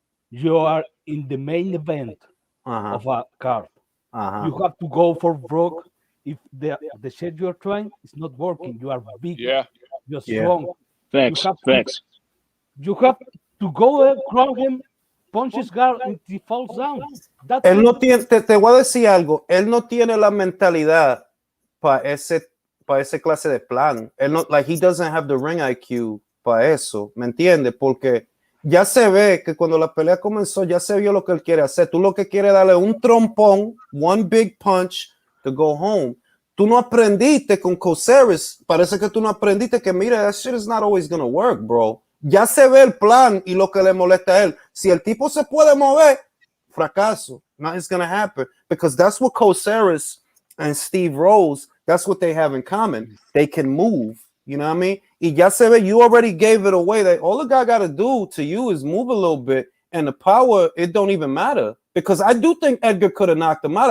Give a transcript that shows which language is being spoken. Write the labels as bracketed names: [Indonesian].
[English] You are in the main event of a card. You have to go for broke. If the shit you are trying is not working, you are big. Yeah. You're strong. Facts. You have to go and crown him, punch his guard, and he falls down. [Spanish] Él no tiene, te voy a decir algo, él no tiene la mentalidad para ese clase de plan. [English] Él no, like, he doesn't have the ring IQ [Spanish] para eso, ¿me entiendes? Porque ya se ve que cuando la pelea comenzó, ya se vio lo que él quiere hacer. Tú lo que quieres darle un trompón, [English] one big punch to go home. [Spanish] Tú no aprendiste con Coceres, parece que tú no aprendiste que mira, [English] that shit is not always gonna work, bro. [Spanish] Ya se ve el plan y lo que le molesta a él. Si el tipo se puede mover, fracaso. [English] Nothing's gonna happen, because that's what Coceres and Steve Rose, that's what they have in common. They can move, you know what I mean? [Spanish] Y ya se ve, [English] you already gave it away. That all the guy got to do to you is move a little bit, and the power, it don't even matter, because I do think Edgar could have knocked him out.